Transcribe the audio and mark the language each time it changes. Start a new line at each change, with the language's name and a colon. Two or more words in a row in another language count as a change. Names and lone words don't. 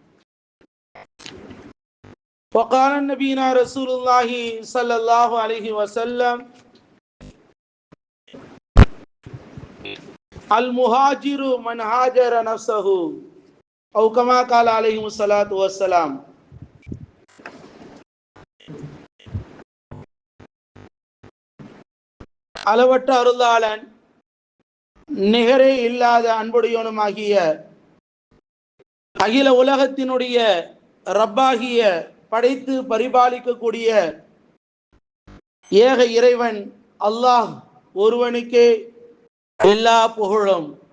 Arabic: وقال نبينا رسول الله صلى الله عليه وسلم المهاجر من هاجر نفسه أو كما قال عليه الصلاة والسلام.
Tamil: அளவற்ற அருளாளன் நிகரே இல்லாத அன்புடையவனுமாகிய அகில உலகத்தினுடைய ரப்பாகிய படைத்து பரிபாலிக்கக்கூடிய ஏக இறைவன் அல்லாஹ் ஒருவனுக்கே எல்லா புகழும்.